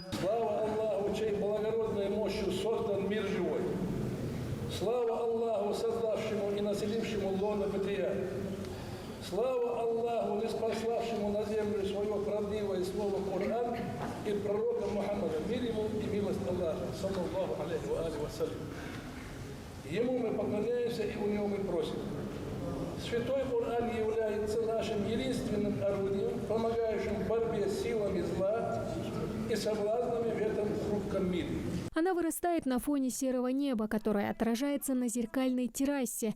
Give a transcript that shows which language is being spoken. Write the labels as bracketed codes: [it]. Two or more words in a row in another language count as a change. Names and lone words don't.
[ru] Слава Аллаху, чей благородной мощью создан мир живой. Слава Аллаху, создавшему и населившему лоно бытия. Слава Аллаху, ниспославшему на землю свое правдивое слово Коран и пророка Мухаммада, мир ему и милость Аллаха, [ar] صلى الله عليه و عليه والسلام. [ru] Ему мы поклоняемся и у него мы просим. Святой Коран является нашим единственным орудием, помогающим в борьбе с силами зла и соблазнами в этом хрупком мире. Она вырастает на фоне серого неба, которое отражается на зеркальной террасе.